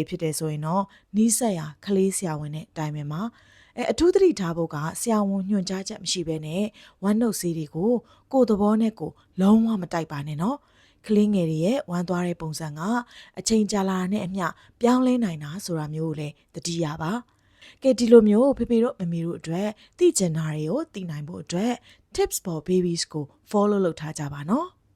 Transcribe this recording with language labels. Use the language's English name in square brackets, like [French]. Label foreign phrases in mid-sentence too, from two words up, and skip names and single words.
[Burmese] ဖြစ်တယ်ဆိုရင်တော့နီးစက်ရကလေးဆရာဝန်နဲ့တိုင်ပင်မှာအထူးသတိထားဖို့ကဆရာဝန်ညွှန်ကြားချက်မရှိဘဲနဲ့ဝမ်းနှုတ်ဆေးတွေကိုကိုယ်သဘောနဲ့ကိုလုံးဝမတိုက်ပါနဲ့နော်ကလေးငယ်တွေရဲ့ဝမ်းသွားတဲ့ပုံစံကအချိန်ကြာလာတဲ့နဲ့အမျှပြောင်းလဲနိုင်တာဆိုတာမျိုးကိုလည်းသတိရပါကဲဒီလိုမျိုးဖေဖေတို့မမီတို့အတွက်သိကျင်တာတွေကိုသိနိုင်ဖို့အတွက် tips for babies ကို follow လုပ်ထားကြပါနော်